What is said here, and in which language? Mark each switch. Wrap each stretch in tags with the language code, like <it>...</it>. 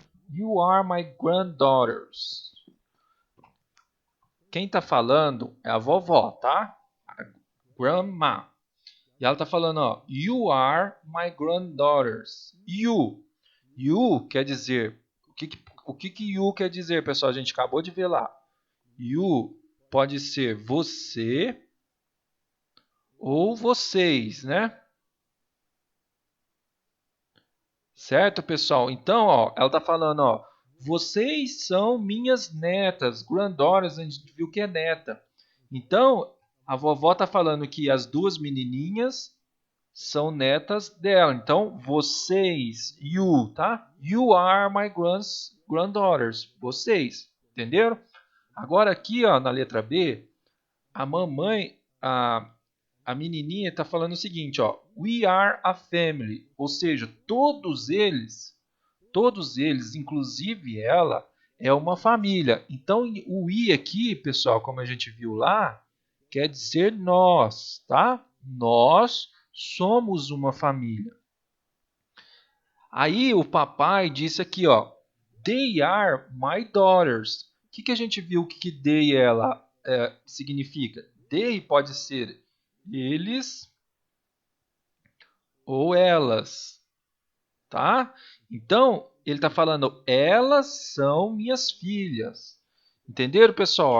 <en>You are my granddaughters.</en> <pt>Quem está falando é a vovó, tá? A grandma. E ela está falando, ó,</pt> <en>you are my granddaughters.</en> <pt>You. You quer dizer... O que you quer dizer, pessoal? A gente acabou de ver lá. You pode ser você ou vocês, né? Certo, pessoal? Então, ó, ela está falando, ó, vocês são minhas netas. Granddaughters, a gente viu que é neta. Então, a vovó está falando que as duas menininhas são netas dela. Então, vocês, you, tá?</pt> <en>You are my granddaughters.</en> <pt>Vocês, entenderam? Agora aqui, ó, na letra B, a mamãe, a menininha está falando o seguinte, ó.</pt> <en>We are a family.</en> <pt>Ou seja, todos eles, inclusive ela, é uma família. Então, o we aqui, pessoal, como a gente viu lá, quer dizer nós, tá? Nós somos uma família. Aí o papai disse aqui, ó,</pt> <en>they are my daughters.</en> <pt>O que a gente viu que they significa? They pode ser eles ou elas, tá? Então, ele está falando, elas são minhas filhas. Entenderam, pessoal?</pt>